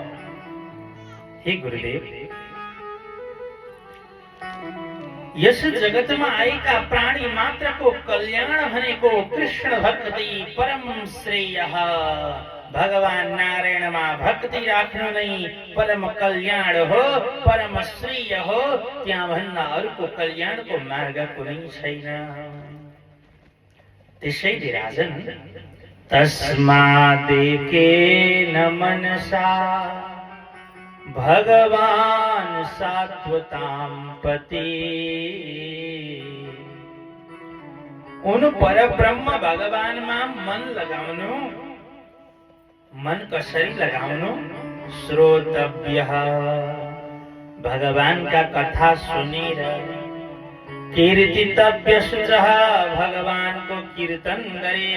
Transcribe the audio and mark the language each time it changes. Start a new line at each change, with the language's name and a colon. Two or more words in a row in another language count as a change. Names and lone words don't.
Nepali: हे गुरुदेव, यस जगतमा आएका प्राणी मात्रको कल्याण भनेको कृष्ण भक्ति परम श्रेय। भगवान नारायणमा भक्ति राख्नु नै परम कल्याण हो, परम श्रेय हो। त्यहाँ भन्दा अरूको कल्याणको मार्ग कुनै छैन।
Sanskrit: त्यसैले राजन, तस्मादेकेन मनसा भगवान सात्वतां पति।
Nepali: उन परब्रह्म भगवानमा मन लगाउनु। मन कसरी लगाउनु? श्रोतव्यः, भगवानका कथा सुनेर।
Sanskrit: कीर्तितव्य शुचः,
Nepali: भगवानको कीर्तन गरेर।